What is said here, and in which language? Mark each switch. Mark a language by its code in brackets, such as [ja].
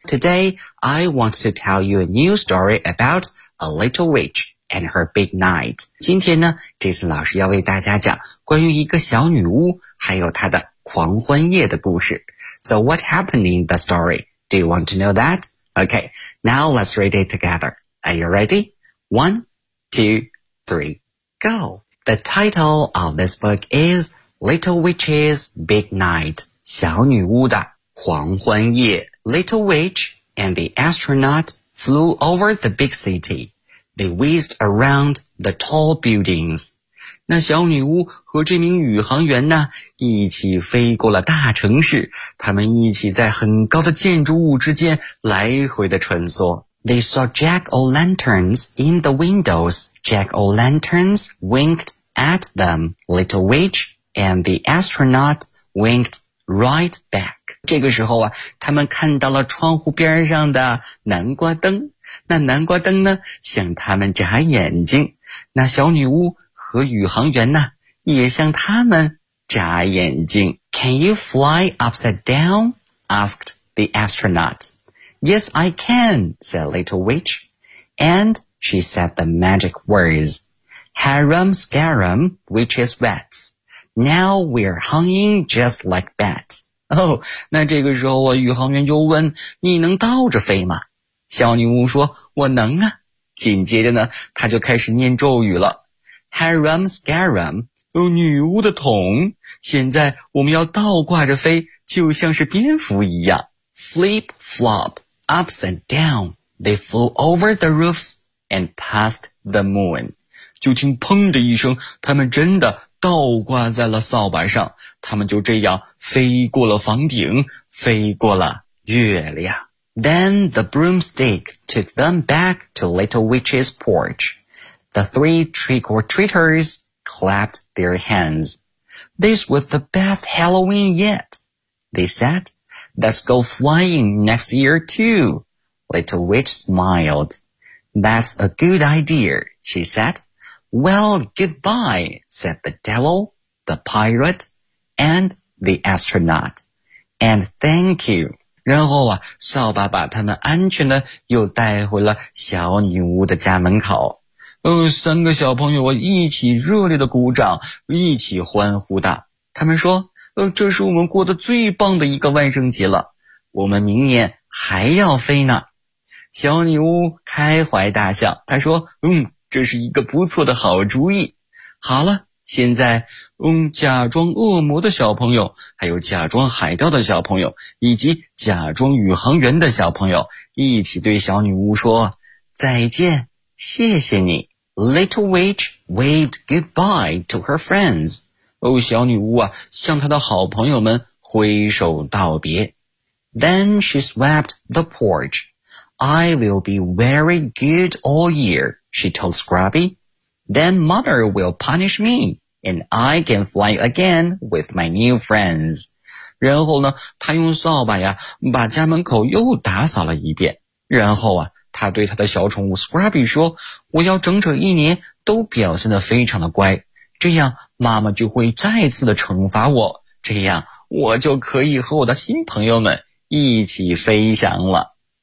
[en] Today, I want to tell you a new story about a little witch and her big night. [zh] 今天呢 ,Jason 老师要为大家讲关于一个小女巫还有她的狂欢夜的故事。 [en] So what happened in the story? Do you want to know that? Okay, now let's read it together. Are you ready? One, two, three, go! The title of this book is Little Witch's Big Night, [zh] 小女巫的狂欢夜。 [en] Little Witch and the astronaut flew over the big city. They whizzed around the tall buildings. [zh] 那小女巫和这名宇航员呢，一起飞过了大城市，他们一起在很高的建筑物之间来回的穿梭。 [en] They saw jack-o'-lanterns in the windows. Jack-o'-lanterns winked at them. Little witch and the astronaut winked right back. [zh] 这个时候啊，他们看到了窗户边上的南瓜灯。那南瓜灯呢，向他们眨眼睛。那小女巫和宇航员呢，也向他们眨眼睛。 [en] Can you fly upside down? Asked the astronaut. Yes, I can, said Little Witch. And she said the magic words. Harum scarum, witches bats. Now we're hanging just like bats. [zh] Oh, 那这个时候啊，宇航员就问，你能倒着飞吗？小女巫说，我能啊。紧接着呢，她就开始念咒语了。 Haram Scaram， 女巫的桶，现在我们要倒挂着飞，就像是蝙蝠一样。 [en] Flip flop ups and down， they flew over the roofs and past the moon。 [zh] 就听砰的一声，他们真的倒挂在了扫把上，他们就这样飞过了房顶，飞过了月亮。 [en] Then the broomstick took them back to Little Witch's porch. The three trick-or-treaters clapped their hands. This was the best Halloween yet, they said. Let's go flying next year too, Little Witch smiled. That's a good idea, she said. Well, goodbye, said the devil, the pirate, and the astronaut. And thank you. [zh] 然后啊，扫把把他们安全的又带回了小女巫的家门口。三个小朋友一起热烈的鼓掌，一起欢呼道。他们说，这是我们过得最棒的一个万圣节了，我们明年还要飞呢。小女巫开怀大笑，她说，这是一个不错的好主意。好了，现在假装恶魔的小朋友，还有假装海盗的小朋友，以及假装宇航员的小朋友，一起对小女巫说再见，谢谢你。 [en] Little Witch waved goodbye to her friends。 [zh] 小女巫啊，向她的好朋友们挥手道别。 [en] Then she swept the porch。 I will be very good all year, she told Scrubby。 Then mother will punish me, and I can fly again with my new friends. [zh] 然后呢，他用扫把呀，把家门口又打扫了一遍。然后啊，他对他的小宠物 Scrubby 说，我要整整一年都表现得非常的乖，这样妈妈就会再次的惩罚我，这样我就可以和我的新朋友们一起飞翔了。